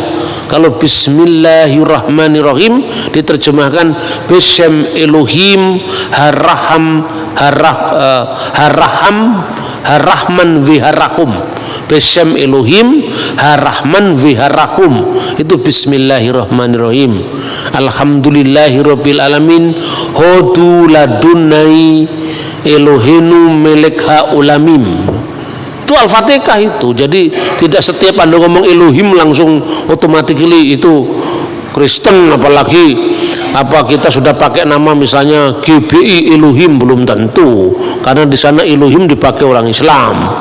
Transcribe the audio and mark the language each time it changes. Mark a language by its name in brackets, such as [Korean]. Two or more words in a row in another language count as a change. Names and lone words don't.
[Indonesian] Kalau Bismillahirrahmanirrahim diterjemahkan [Hebrew] בשם אלוהים הרחמן והרחום. בשם אלוהים הרחמן והרחום, [Indonesian] itu Bismillahirrahmanirrahim. [Arabic] الحمد لله رب العالمين [Hebrew] הודו לאדוני אלוהינו מלך העולמים. [Indonesian] Itu Al-Fatihah itu. Jadi tidak setiap Anda ngomong Elohim langsung automatically itu Kristen, apalagi Apa kita sudah pakai nama misalnya GBI Elohim, belum tentu, karena di sana Elohim dipakai orang Islam.